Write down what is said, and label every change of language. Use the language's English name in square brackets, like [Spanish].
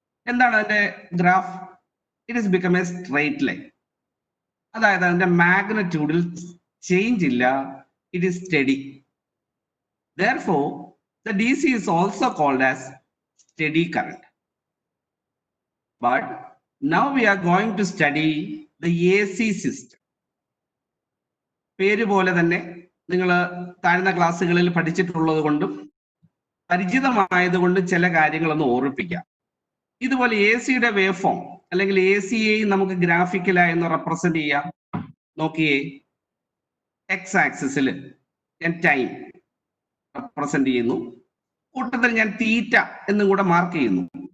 [Malayalam] എന്താണ് അതിന്റെ graph? [English] It is become a straight line. [Malayalam] അതായത് അതിന്റെ മാഗ്നിറ്റ്യൂഡിൽ ചേഞ്ച് ഇല്ല, [English] It is steady. Therefore, the DC is also called as steady current. But now we are going to study the AC system. [Malayalam] പേര് പോലെ തന്നെ നിങ്ങൾ താഴ്ന്ന ക്ലാസ്സുകളിൽ പഠിച്ചിട്ടുള്ളത് കൊണ്ടും പരിചിതമായതുകൊണ്ട് ചില കാര്യങ്ങളൊന്ന് ഓർമ്മിപ്പിക്കാം. ഇതുപോലെ എ സിയുടെ വേവ് ഫോം അല്ലെങ്കിൽ എ സിയെയും നമുക്ക് ഗ്രാഫിക്കലായി ഒന്ന് റെപ്രസെന്റ് ചെയ്യാം. നോക്കിയേ, എക്സ് ആക്സിസിൽ ഞാൻ ടൈം റെപ്രസെന്റ് ചെയ്യുന്നു, കൂട്ടത്തിൽ ഞാൻ തീറ്റ എന്നും കൂടെ മാർക്ക് ചെയ്യുന്നു.